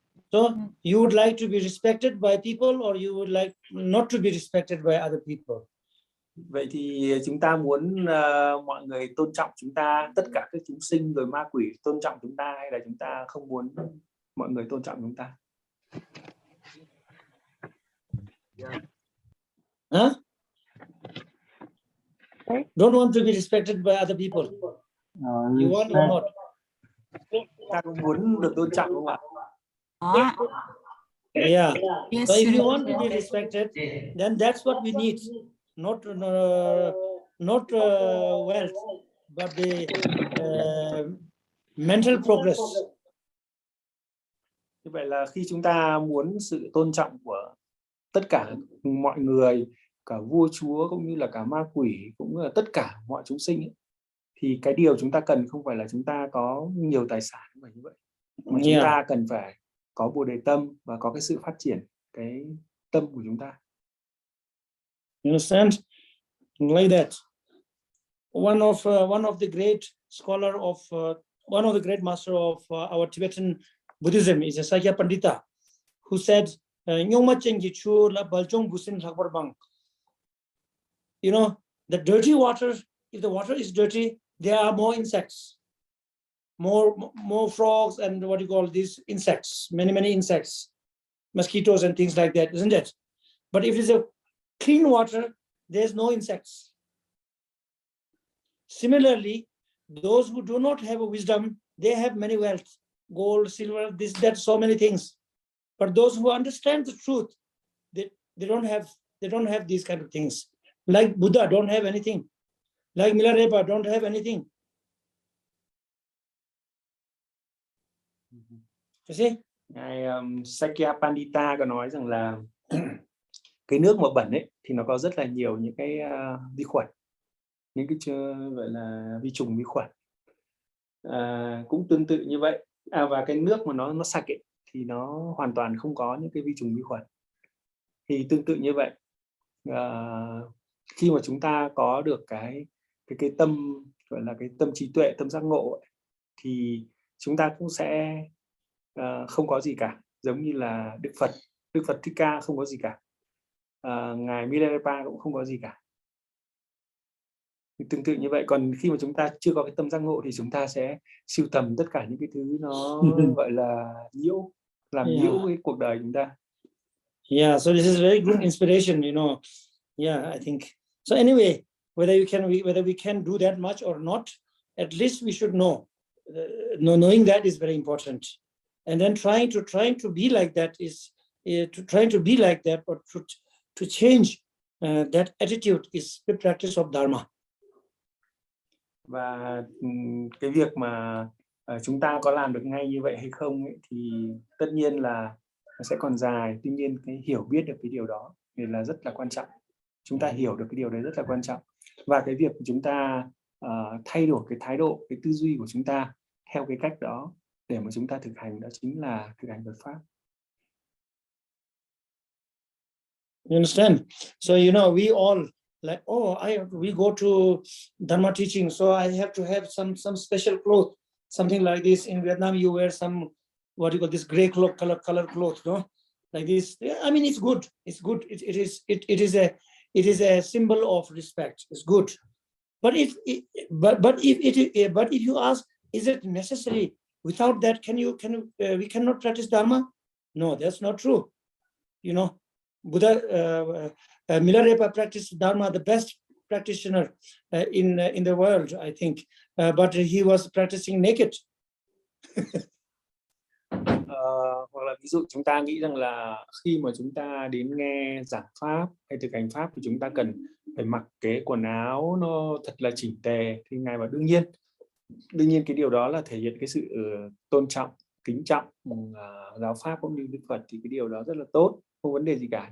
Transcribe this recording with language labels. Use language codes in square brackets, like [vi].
[en] So you would like to be respected by people, or you would like not to be respected by other people? [vi] Vậy thì chúng ta muốn mọi người tôn trọng chúng ta, tất cả các chúng sinh rồi ma quỷ tôn trọng chúng ta, hay là chúng ta không muốn mọi người tôn trọng chúng ta? Huh? [en] Don't want to be respected by other people. You want or not? [vi] Ta cũng muốn được tôn trọng không ạ? Yeah. [en] So if you want to be respected, then that's what we need. Not wealth, but the mental progress. [vi] Như vậy là khi chúng ta muốn sự tôn trọng của tất cả mọi người, cả vua chúa cũng như là cả ma quỷ, cũng là tất cả mọi chúng sinh ấy, thì cái điều chúng ta cần không phải là chúng ta có nhiều tài sản, không phải như vậy, mà chúng ta cần phải có bồ đề tâm và có cái sự phát triển cái tâm của chúng ta. [en] You understand? Like that. One of the great scholar of one of the great master of our Tibetan Buddhism is a Sakya Pandita who said, you know, the dirty water, if the water is dirty, there are more insects, more frogs, and what you call these insects, many insects, mosquitoes and things like that, isn't it? But if it's a clean water, there's no insects. Similarly, those who do not have a wisdom, they have many wealth, gold, silver, this, that, so many things. But those who understand the truth, they don't have these kind of things. Like Buddha don't have anything. Like Milarepa don't have anything. You see? [vi] Ngài Sakya Pandita có nói rằng là cái nước mà bẩn ấy thì nó có rất là nhiều những cái vi khuẩn, những cái gọi là vi trùng vi khuẩn. Cũng tương tự như vậy. Và cái nước mà nó sạch ấy, thì nó hoàn toàn không có những cái vi trùng vi khuẩn. Thì tương tự như vậy, khi mà chúng ta có được cái tâm, gọi là cái tâm trí tuệ, tâm giác ngộ ấy, thì chúng ta cũng sẽ không có gì cả, giống như là Đức Phật Thích Ca không có gì cả, ngài Milarepa cũng không có gì cả. Tương tự như vậy. Còn khi mà chúng ta chưa có cái tâm giác ngộ thì chúng ta sẽ sưu tầm tất cả những cái thứ nó gọi là nhiễu, làm nhiễu cái cuộc đời chúng ta. [en] Yeah, so this is very good inspiration, you know. Yeah, I think so. Anyway, whether we can do that much or not, at least we should know. Knowing that is very important, and then trying to be like that is trying to be like that, or to change that attitude is the practice of Dharma. [vi] Và cái việc mà chúng ta có làm được ngay như vậy hay không ấy, thì tất nhiên là nó sẽ còn dài. Tuy nhiên cái hiểu biết được cái điều đó thì là rất là quan trọng. Chúng ta hiểu được cái điều đấy rất là quan trọng. Và cái việc chúng ta thay đổi cái thái độ, cái tư duy của chúng ta theo cái cách đó để mà chúng ta thực hành, đó chính là thực hành Phật pháp. [en] You understand? So you know, we all like, we go to Dharma teaching, so I have to have some special cloth, something like this. In Vietnam, you wear some, what you call this gray cloth, color cloth, no, like this. I mean, it's good. It's good. It is a symbol of respect. It's good. But if you ask, is it necessary? Without that, we cannot practice Dharma? No, that's not true. You know, Buddha, Milarepa practiced Dharma, the best practitioner in the world, I think. But he was practicing naked. [vi] Hoặc là ví dụ chúng ta nghĩ rằng là khi mà chúng ta đến nghe giảng pháp hay thực hành pháp thì chúng ta cần phải mặc cái quần áo nó thật là chỉnh tề, thì ngài bảo đương nhiên cái điều đó là thể hiện cái sự tôn trọng, kính trọng giáo pháp cũng như Đức Phật, thì cái điều đó rất là tốt, không vấn đề gì cả.